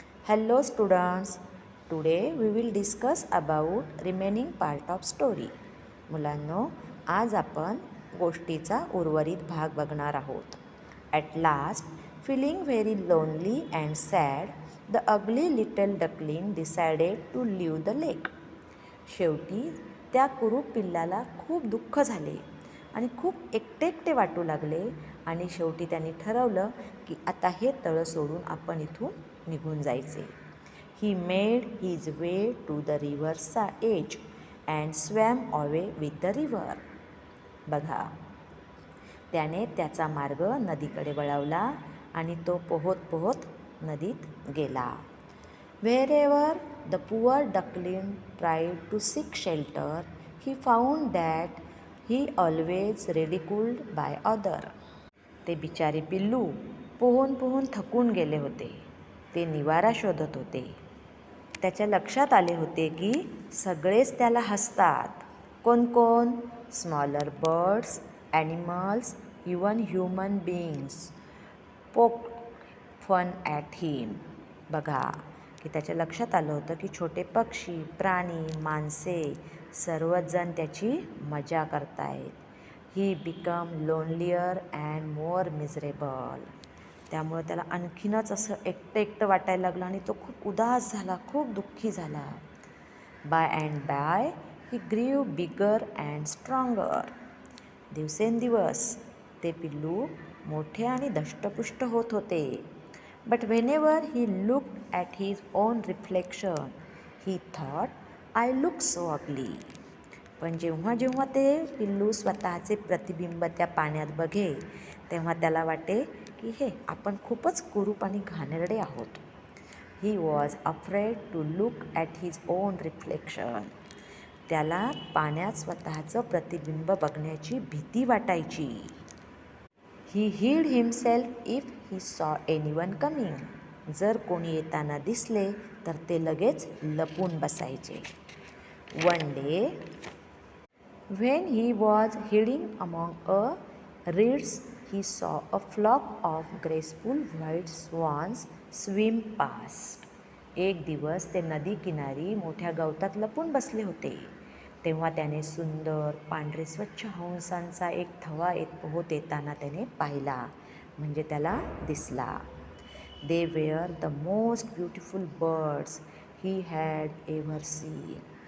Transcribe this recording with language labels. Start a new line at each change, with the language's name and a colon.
English: Hello students, today we will discuss about remaining part of story.
Marathi: मुलांनो, आज आपण गोष्टीचा उर्वरित भाग बघणार आहोत.
English: At last, feeling very lonely and sad, the ugly little duckling decided to leave the lake.
Marathi: शेवटी त्या कुरूप पिल्लाला खूप दुःख झाले आणि खूप एकटे वाटू लागले आणि शेवटी त्यांनी ठरवलं की आता हे तळ सोडून आपण इथून निघून जायचे.
English: He made his way to the river's edge and swam away with the river.
Marathi: बघा, त्याने त्याचा मार्ग नदीकडे वळवला आणि तो पोहत पोहत नदीत गेला.
English: Wherever the poor duckling tried to seek shelter, he found that he always ridiculed by others.
Marathi: ते बिचारे पिल्लू पोहून पोहून थकून गेले होते. ते निवारा शोधत होते. त्याच्या लक्षात आले होते की सगळेच त्याला हसतात. कोण कोण?
English: Smaller birds, animals, even human beings poked fun at him.
Marathi: बघा की त्याच्या लक्षात आलं होतं की छोटे पक्षी, प्राणी, माणसे सर्वच जण त्याची मजा करतायत.
English: He become lonelier and more miserable.
Marathi: त्यामुळे त्याला आणखीनच असं एकटं वाटायला लागलं आणि तो खूप उदास झाला, खूप दुःखी झाला.
English: By and by he grew bigger and stronger.
Marathi: दिवसेंदिवस ते पिल्लू मोठे आणि धष्टपुष्ट होत होते.
English: But whenever he looked at his own reflection, he thought, I look so ugly.
Marathi: पण जेव्हा जेव्हा ते पिल्लू स्वतःचे प्रतिबिंब त्या पाण्यात बघे तेव्हा त्याला वाटे की हे आपण खूपच कुरूप आणि घाणेरडे आहोत.
English: He was afraid to look at his own reflection.
Marathi: त्याला पाण्यात स्वतःचं प्रतिबिंब बघण्याची भीती वाटायची.
English: He hid himself if he saw anyone coming.
Marathi: जर कोणी येताना दिसले तर ते लगेच लपून बसायचे.
English: One day, when he was hiding among reeds, he saw a flock of graceful white swans swim past.
Marathi: एक दिवस ते नदी किनारी मोठ्या गवतात लपून बसले होते. तेव्हा त्याने सुंदर पांढरे स्वच्छ हंसांचा एक थवा पोहत येताना त्याने पाहिला, म्हणजे त्याला दिसला.
English: They were the most beautiful birds he had ever seen.